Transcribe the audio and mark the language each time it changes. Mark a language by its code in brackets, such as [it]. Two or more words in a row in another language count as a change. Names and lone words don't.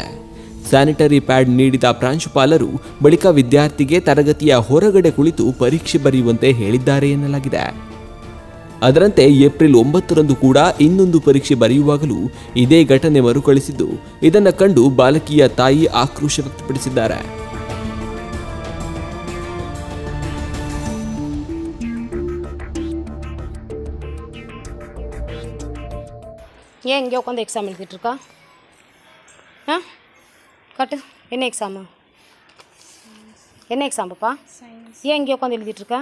[kn] ಸ್ಯಾನಿಟರಿ ಪ್ಯಾಡ್ ನೀಡಿದ ಪ್ರಾಂಶುಪಾಲರು ಬಳಿಕ ವಿದ್ಯಾರ್ಥಿಗೆ ತರಗತಿಯ ಹೊರಗಡೆ ಕುಳಿತು ಪರೀಕ್ಷೆ ಬರೆಯುವಂತೆ ಹೇಳಿದ್ದಾರೆ ಎನ್ನಲಾಗಿದೆ. ಅದರಂತೆ ಏಪ್ರಿಲ್ 9ರಂದು ಕೂಡ ಇನ್ನೊಂದು ಪರೀಕ್ಷೆ ಬರೆಯುವಾಗಲೂ ಇದೇ ಘಟನೆ ಮರುಕಳಿಸಿದ್ದು, ಇದನ್ನು ಕಂಡು ಬಾಲಕಿಯ ತಾಯಿ ಆಕ್ರೋಶ ವ್ಯಕ್ತಪಡಿಸಿದ್ದಾರೆ. [ta] ஏன் இங்கே உட்காந்து எக்ஸாம் எழுதிட்டுருக்கா? கட்டு, என்ன எக்ஸாமு? என்ன எக்ஸாம் பாப்பா? ஏன் இங்கே உட்காந்து எழுதிட்டுருக்கா?